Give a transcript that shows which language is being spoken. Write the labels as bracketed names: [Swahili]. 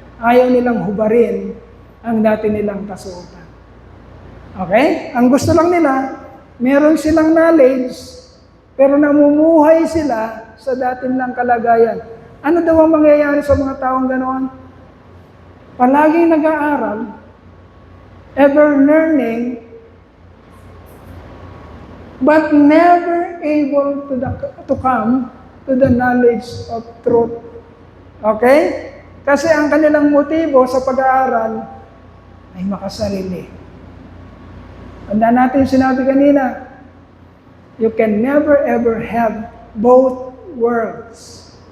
[Filipino] Ayaw nilang hubarin ang dati nilang kasuotan. Okay? Ang gusto lang nila, meron silang knowledge, pero namumuhay sila sa dati nilang kalagayan. Ano daw ang mangyayari sa mga taong ganoon? Palaging nag-aaral, [English] ever learning, but never able to come to the knowledge of truth. Okay? [Filipino] Kasi ang kanilang motibo sa pag-aaral ay makasarili. Tanda natin sinabi kanina, [English] you can never ever have both worlds.